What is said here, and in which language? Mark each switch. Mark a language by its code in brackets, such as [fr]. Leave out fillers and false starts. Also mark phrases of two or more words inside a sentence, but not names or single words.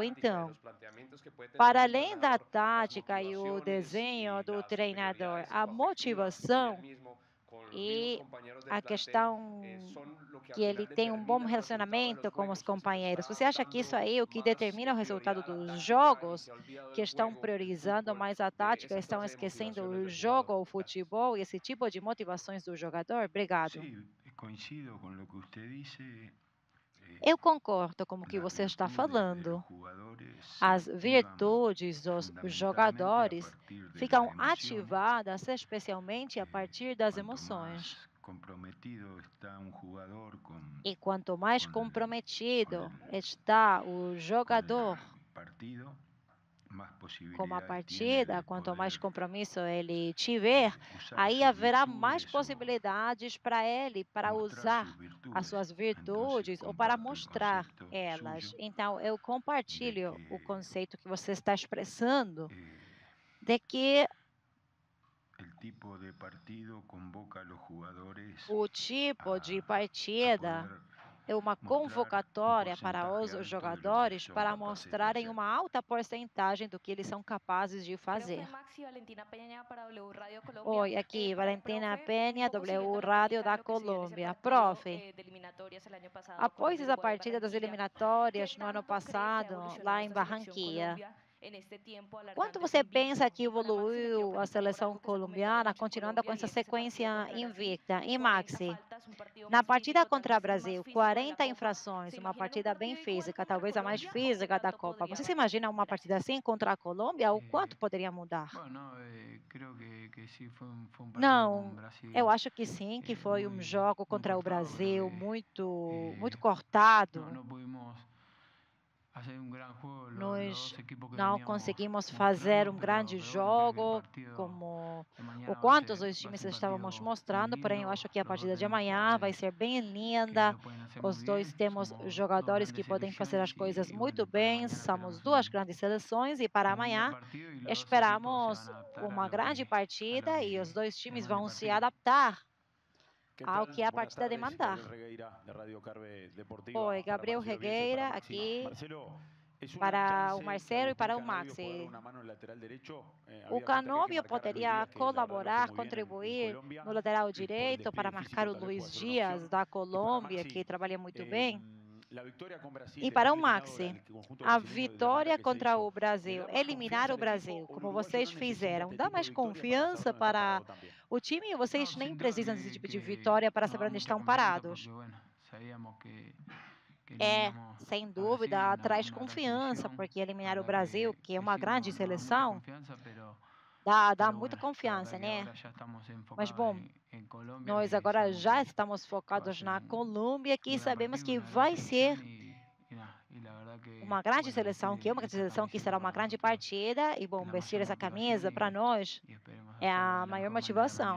[pt] Então, para além da tática e o desenho do treinador, a motivação e a questão que ele tem um bom relacionamento com os companheiros. Você acha que isso aí é o que determina o resultado dos jogos, que estão priorizando mais a tática, estão esquecendo o jogo, o futebol e esse tipo de motivações do jogador? Obrigado. [es] Sí, coincido con lo que usted dice. [pt] Eu concordo com o que [es] Las [pt] você está [es] virtudes de los [pt] falando. [es] jugadores se [pt] As [es] activan [pt] virtudes dos [es] fundamentalmente [pt] jogadores [es] a partir de las [pt] ficam [es] emociones. [pt] ativadas especialmente a partir das [es] Cuanto [pt] emoções. [es] más comprometido está un jugador [pt] E quanto mais [es] con [pt] comprometido está o jogador [es] el partido, más [pt] com a [es] posibilidades tiene [pt] partida, [es] de [pt] quanto mais [es] poder [pt] compromisso ele tiver, [es] usar [pt] aí [es] sus [pt] haverá mais [es] virtudes o [pt] possibilidades para ele, para [es] mostrar [pt] usar [es] sus virtudes. [pt] as suas [es] Entonces, [pt] virtudes ou para [es] comparto el [pt] mostrar [es] concepto [pt] elas. [es] suyo [pt] Então, eu compartilho [es] de [pt] o [es] que [pt] conceito que você está expressando eh, de que [es] el tipo de partido convoca a los jugadores [pt] o tipo de [es] a [pt] partida [es] poder [pt] é uma [es] mostrar [pt] convocatória [es] um [pt] para [es] porcentaje [pt] os [es] alto de lo que [pt] jogadores [es] son [pt] para [es] capaces de [pt] mostrarem [es] hacer. [pt] uma alta porcentagem do que eles são capazes de fazer. [es] Maxi Valentina Peña para W Radio Colombia. [pt] Oi, aqui, Valentina Penha, W Rádio da Colômbia. Profe, após essa partida das eliminatórias no ano passado, lá em Barranquilla, quanto você pensa que evoluiu a seleção colombiana, continuando com essa sequência invicta? E Maxi, na partida contra o Brasil, 40 infrações, uma partida bem física, talvez a mais física da Copa. Você se imagina uma partida assim contra a Colômbia? O quanto poderia mudar? [es] Bueno, creo que sí fue un partido [pt] Não, [es] con Brasil. [pt] eu acho que sim, que foi um jogo contra o [es] cortado, [pt] Brasil [es] porque, [pt] muito cortado. [es] No pudimos hacer un gran juego. [pt] Nós [es] Los dos equipos que [pt] não [es] veníamos [pt] conseguimos fazer [es] mostrando, [pt] um grande [es] pero bueno, creo que el [pt] jogo [es] partido [pt] como [es] de mañana [pt] o [es] va a [pt] quanto [es] ser- [pt] os dois [es] va a [pt] times [es] ser un [pt] estávamos [es] partido [pt] mostrando, [es] muy [pt] porém eu [es] lindo. [pt] acho que a [es] Los dos [pt] partida de [es] tenemos [pt] amanhã vai [es] jugadores [pt] ser bem [es] que [pt] linda. [es] lo pueden hacer [pt] Os [es] muy [pt] dois [es] bien. [pt] temos [es] Somos dos [pt] jogadores que [es] grandes [pt] podem fazer as [es] selecciones [pt] coisas [es] y [pt] muito [es] bueno, para [pt] bem. [es] mañana [pt] Somos [es] esperamos [pt] duas grandes seleções e para [es] un gran [pt] amanhã [es] partido y los dos equipos se [pt] esperamos [es] van a adaptar a [pt] uma [es] lo [pt] grande [es] que- [pt] partida [es] a lo [pt] e [es] que [pt] os dois times [es] demanda el [pt] vão se [es] partido. [pt] adaptar [es] ¿Qué [pt] ao [es] tal? [pt] que a [es] Buenas [pt] partida [es] tardes, [pt] demandar. [es] Gabriel Regueira, de Radio Carve Deportiva. [pt] Oi, [es] para [pt] Gabriel [es] Marcelo Bielsa y [pt] Regueira [es] para Maxi. [pt] aqui [es] Marcelo, es una [pt] para [es] chance [pt] o [es] que [pt] Marcelo e para o [es] Agustín Canavio [pt] Maxi. [es] pueda dar una mano en el lateral derecho. [pt] O [es] Había [pt] Canóbio [es] gente que hay que marcar a Luis [pt] poderia [es] Díaz, que la verdad lo hace [pt] colaborar, [es] muy bien en [pt] contribuir [es] Colombia. [pt] no lateral [es] Por el [pt] direito para [es] despliegue [pt] marcar [es] físico [pt] o [es] tal vez [pt] Luis [es] pueda ser una [pt] Dias [es] opción. [pt] da [es] Y [pt] para Colômbia, [es] Maxi, [pt] que trabalha muito bem. [es] la victoria con Brasil, [pt] E [es] el [pt] para o [es] haber eliminado [pt] Maxi, [es] al conjunto [pt] a [es] brasileño de la manera [pt] vitória [es] que se [pt] contra [es] hizo, [pt] o [es] le [pt] Brasil, [es] da más [pt] eliminar [es] confianza [pt] o [es] al [pt] Brasil, [es] equipo, o [pt] como [es] el uruguayo [pt] vocês [es] no necesita [pt] fizeram, [es] este [pt] dá [es] tipo de [pt] mais [es] victorias para [pt] confiança [es] saber dónde está [pt] para [es] parado también. [pt] o time e vocês [es] No, [pt] nem [es] sin duda [pt] precisam desse tipo de [es] que [pt] vitória para [es] nos [pt] saber [es] da [pt] onde [es] mucha [pt] estão [es] confianza [pt] parados. [es] porque, bueno, sabíamos que [pt] É, [es] eliminamos [pt] sem [es] a [pt] dúvida, [es] Brasil, [pt] traz [es] una gran [pt] confiança, [es] selección. [pt] porque [es] La [pt] eliminar o [es] verdad [pt] Brasil, que é uma [es] sí, [pt] grande [es] nos da mucha [pt] seleção, [es] confianza, pero [pt] dá muita confiança, né? Mas, bom, nós agora já estamos focados na Colômbia, que sabemos que vai ser uma grande seleção, que será uma grande partida. E, bom, vestir essa camisa para nós é a maior motivação.